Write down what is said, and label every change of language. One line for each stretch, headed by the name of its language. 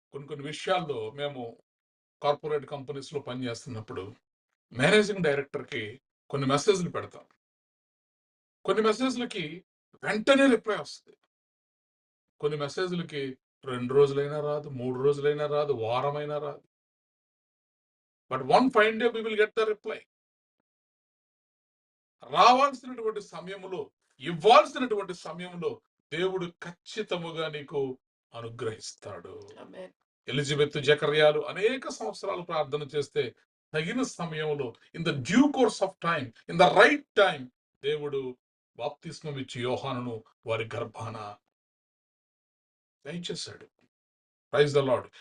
Telugu: కొన్ని విషయాల్లో మేము కార్పొరేట్ కంపెనీస్ లో పనిచేస్తున్నప్పుడు మేనేజింగ్ డైరెక్టర్ కి కొన్ని మెసేజ్లు పెడతాం. కొన్ని మెసేజ్లకి వెంటనే రిప్లై వస్తుంది, కొన్ని మెసేజ్లకి 2 రోజులైనా రాదు, 3 రోజులైనా రాదు, వారమైనా రాదు.
English: But one fine day we will get the reply.
Telugu: రావాల్సినటువంటి సమయంలో, ఇవ్వాల్సినటువంటి సమయంలో దేవుడు ఖచ్చితముగా నీకు అనుగ్రహిస్తాడు. ఎలిజబెత్, జకర్యాలు అనేక సంవత్సరాలు ప్రార్థన చేస్తే తగిన సమయంలో,
English: in the due course of time, in the right time,
Telugu: దేవుడు బాప్తిస్మం ఇచ్చి యోహానును వారి గర్భాన దయచేశాడు.
English: Praise the Lord.